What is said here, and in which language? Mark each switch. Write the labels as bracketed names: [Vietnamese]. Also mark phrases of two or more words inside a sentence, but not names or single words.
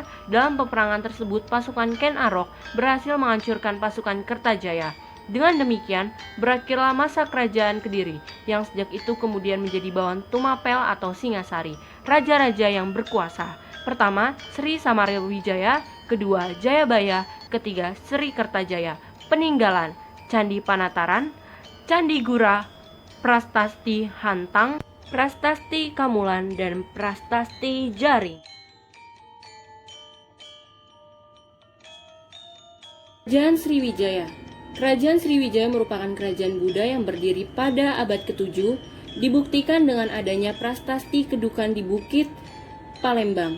[Indonesian] Dalam peperangan tersebut, pasukan Ken Arok berhasil menghancurkan pasukan Kertajaya. Dengan demikian, berakhirlah masa kerajaan Kediri, yang sejak itu kemudian menjadi Bawan Tumapel atau Singasari, raja-raja yang berkuasa. Pertama, Sri Samarwijaya, kedua, Jayabaya, ketiga, Sri Kertajaya. Peninggalan, Candi Panataran, Candi Gura, Prastasti Hantang, Prastasti Kamulan, dan Prastasti Jaring. Kerajaan Sriwijaya. Kerajaan Sriwijaya merupakan kerajaan Buddha yang berdiri pada abad ke-7, dibuktikan dengan adanya prastasti kedukan di Bukit Palembang.